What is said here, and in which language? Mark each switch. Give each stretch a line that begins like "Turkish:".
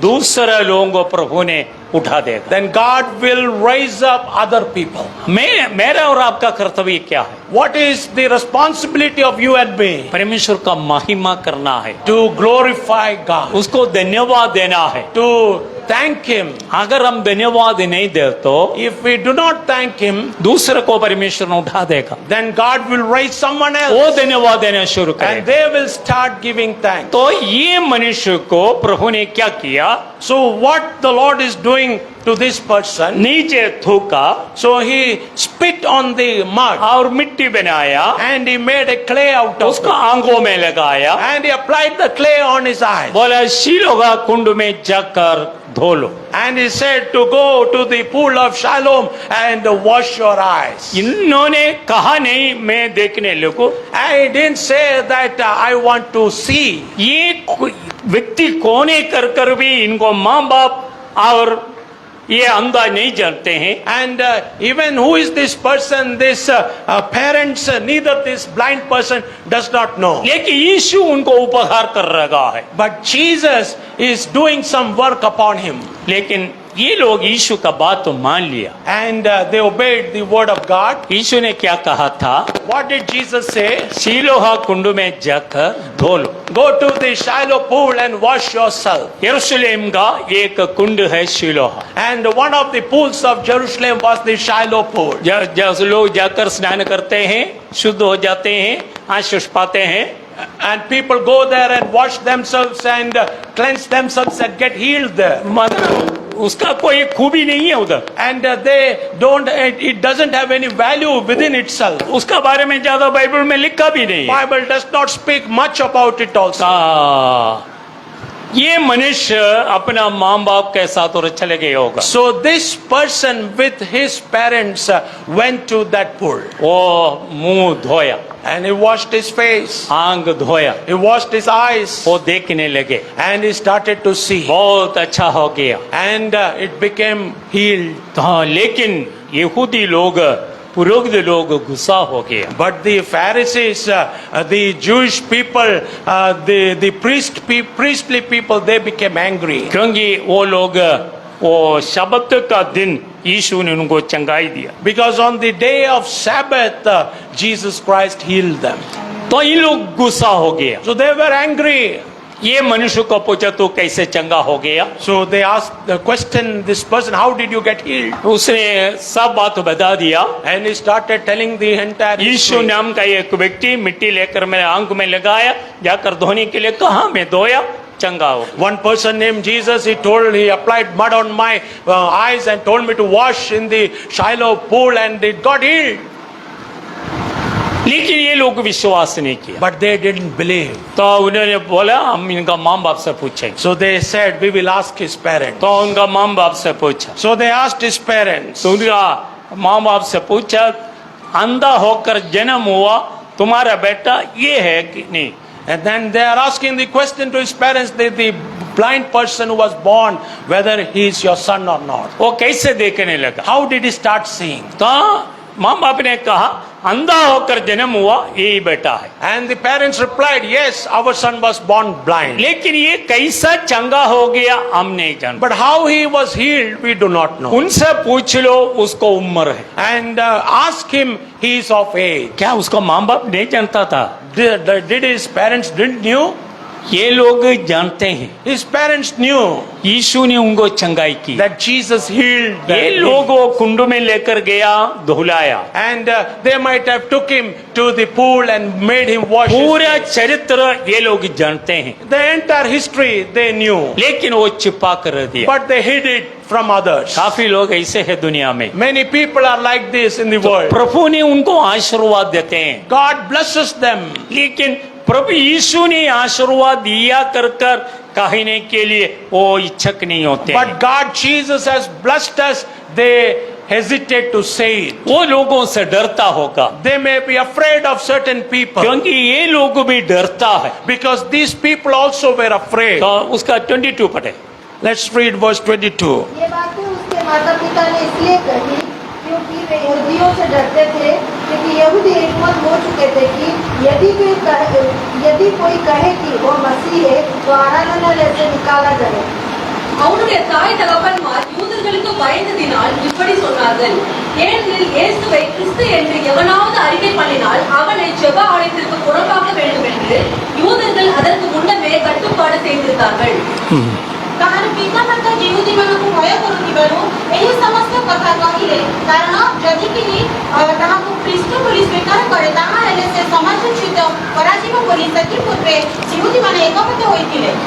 Hindi: दूसरे लोगों को प्रभु ने उठा देगा।
English: then God will raise up other people.
Hindi: मेरा और आपका कर्तव्य क्या है?
English: What is the responsibility of you and me?
Hindi: परमेश्वर का महिमा करना है,
English: To glorify God,
Hindi: उसको धन्यवाद देना है।
English: to thank Him.
Hindi: अगर हम धन्यवाद नहीं दे तो
English: If we do not thank Him,
Hindi: दूसरे को परमेश्वर ने उठा देगा,
English: then God will raise someone
Hindi: वो
English: else
Hindi: धन्यवाद देना शुरू
English: and
Hindi: करेगा।
English: they will start giving thanks.
Hindi: तो ये मनुष्य को प्रभु ने क्या किया?
English: So what the Lord is doing to this person,
Hindi: नीचे थूका
English: so He spit on the mud
Hindi: और मिट्टी बनाया,
English: and He made a clay out of
Hindi: उसको
English: it.
Hindi: आंखों में लगाया,
English: And He applied the clay on his eyes.
Hindi: बोला शीलोह कुंड में जाकर धो लो।
English: And He said to go to the pool of Shalom and wash your eyes.
Hindi: इन्होंने कहा नहीं मैं देखने लगो,
English: I didn't say that I want to see.
Hindi: ये व्यक्ति कौन है कर कर भी इनको माँ बाप और ये अंधा नहीं जानते हैं।
English: And even who is this person, this parents, neither this blind person does not know.
Hindi: लेकिन यीशु उनको उपहार कर रहा है।
English: But Jesus is doing some work upon him.
Hindi: लेकिन ये लोग यीशु का बात तो मान लिया।
English: And they obeyed the word of God.
Hindi: यीशु ने क्या कहा था?
English: What did Jesus say?
Hindi: शीलोह कुंड में जाकर धो लो।
English: Go to the Shiloh pool and wash yourself.
Hindi: यरूशलेम का एक कुंड है शीलोह।
English: And one of the pools of Jerusalem was the Shiloh pool.
Hindi: जब लोग जाकर स्नान करते हैं, शुद्ध हो जाते हैं, आशीष पाते हैं।
English: And people go there and wash themselves and cleanse themselves and get healed there.
Hindi: मतलब उसका कोई खूबी नहीं है उधर,
English: And they don't, it doesn't have any value within itself.
Hindi: उसका बारे में ज्यादा बाइबल में लिखा भी नहीं है।
English: Bible does not speak much about it also.
Hindi: ये मनुष्य अपना माँ बाप के साथ और चले गए होगा।
English: So this person with his parents went to that pool.
Hindi: वो मुंह धोया,
English: And he washed his face.
Hindi: आंख धोया,
English: He washed his eyes.
Hindi: वो देखने लगे,
English: And he started to see.
Hindi: बहुत अच्छा हो गया।
English: And it became healed.
Hindi: हाँ, लेकिन यहूदी लोग, पुरोहित लोग गुस्सा हो गया।
English: But the Pharisees, the Jewish people, the priestly people, they became angry.
Hindi: क्योंकि वो लोग वो शब्द का दिन यीशु ने उनको चंगाई दिया,
English: Because on the day of Sabbath, Jesus Christ healed them.
Hindi: तो इन लोग गुस्सा हो गया।
English: So they were angry.
Hindi: ये मनुष्य को पूछा तो कैसे चंगा हो गया?
English: So they asked the question, this person, how did you get healed?
Hindi: उसने सब बात बता दिया।
English: And he started telling the entire
Hindi: Yeshu
English: history.
Hindi: नाम का एक व्यक्ति मिट्टी लेकर मेरे आंख में लगाया, जाकर धोने के लिए कहा, मैं धोया, चंगा हो।
English: One person named Jesus, he applied mud on my eyes and told me to wash in the Shiloh pool and it got healed.
Hindi: लेकिन ये लोग विश्वास नहीं किया।
English: But they didn't believe.
Hindi: तो उन्होंने बोला हम इनका माँ बाप से पूछेंगे।
English: So they said, we will ask his parents.
Hindi: तो उनका माँ बाप से पूछा,
English: So they asked his parents.
Hindi: तो उनका माँ बाप से पूछा अंधा होकर जन्म हुआ, तुम्हारा बेटा ये है कि नहीं?
English: And then they are asking the question to his parents, the blind person who was born, whether he is your son or not.
Hindi: वो कैसे देखने लगा?
English: How did he start seeing?
Hindi: तो माँ बाप ने कहा अंधा होकर जन्म हुआ, यही बेटा है।
English: And the parents replied, yes, our son was born blind.
Hindi: लेकिन ये कैसा चंगा हो गया हम नहीं जानते।
English: But how he was healed, we do not know.
Hindi: उनसे पूछ लो, उसको उम्र है।
English: And ask him, he is of age.
Hindi: क्या उसका माँ बाप नहीं जानता था?
English: Did his parents didn't knew?
Hindi: ये लोग जानते हैं।
English: His parents knew
Hindi: यीशु ने उनको चंगाई की।
English: that Jesus healed
Hindi: ये
English: them.
Hindi: लोग वो कुंड में लेकर गया, धुलाया।
English: And they might have took him to the pool and made him wash his
Hindi: पूरा
English: face.
Hindi: चरित्र ये लोग जानते हैं,
English: The entire history they knew,
Hindi: लेकिन वो छिपा कर दिया।
English: but they hid it from others.
Hindi: काफी लोग ऐसे हैं दुनिया में।
English: Many people are like this in the world.
Hindi: प्रभु ने उनको आशीर्वाद देते हैं,
English: God blesses them,
Hindi: लेकिन प्रभु यीशु ने आशीर्वाद दिया कर कर कहने के लिए वो इच्छुक नहीं होते
English: but God, Jesus has blessed us. They hesitate to say it.
Hindi: वो लोगों से डरता होगा,
English: They may be afraid of certain people
Hindi: क्योंकि ये लोग भी डरता है।
English: because these people also were afraid.
Hindi: तो उसका 22 पढ़े।
English: Let's read verse 22.
Hindi: ये बातें उसके माता पिता ने इसलिए कही क्योंकि वे यहूदियों से डरते थे, क्योंकि यहूदी एकमत हो चुके थे कि यदि कोई कहे कि वो मसीह है तो आराधनालय से निकाला जाए।
Tamil: அவனுடைய தாய் தகப்பன்மார் யூதர்களுக்கு பயந்ததினால் இப்படி சொன்னார்கள், ஏனெனில் இயேசுவை கிறிஸ்து என்று எவனாவது அறிக்கை பண்ணினால் அவனை ஜெப ஆலயத்திற்கு புறம்பாக்க வேண்டும் என்று யூதர்கள் அதற்கு முன்னமே கட்டுப்பாடு செய்திருந்தார்கள்।
Odia: ତାହାର ପିତାମାତା ଯହୂଦୀମାନଙ୍କୁ ଭୟ କରୁଥିବାରୁ ଏହି ସମସ୍ତ କଥା କହିଲେ, କାରଣ ଯଦି କେହି ତାହାକୁ ଖ୍ରୀଷ୍ଟ ବୋଲି ସ୍ୱୀକାର କରେ ତାହାହେଲେ ସେ ସମାଜଚ୍ୟୁତ କରାଯିବ ବୋଲି ସେଥିପୂର୍ବେ ଯହୂଦୀମାନେ ଏକମତ ହୋଇଥିଲେ।